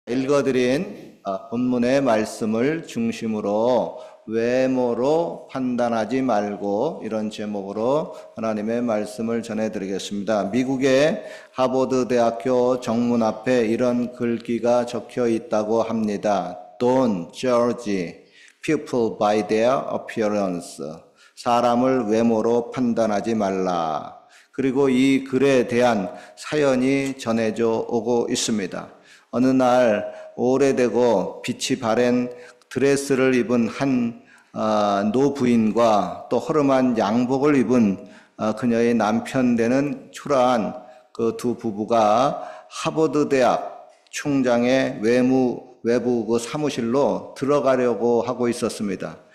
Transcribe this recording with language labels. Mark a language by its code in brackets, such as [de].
[ko] 읽어드린 본문의 말씀을 중심으로 외모로 판단하지 말고 이런 제목으로 하나님의 말씀을 전해드리겠습니다. 미국의 하버드 대학교 정문 앞에 이런 글귀가 적혀 있다고 합니다. [en] Don't judge people by their appearance. [ko] 사람을 외모로 판단하지 말라. 그리고 이 글에 대한 사연이 전해져 오고 있습니다. 어느 날 오래되고 빛이 바랜 드레스를 입은 한 노부인과 또 허름한 양복을 입은 그녀의 남편 되는 초라한 그 두 부부가 하버드 대학 총장의 외부 그 사무실로 들어가려고 하고 있었습니다.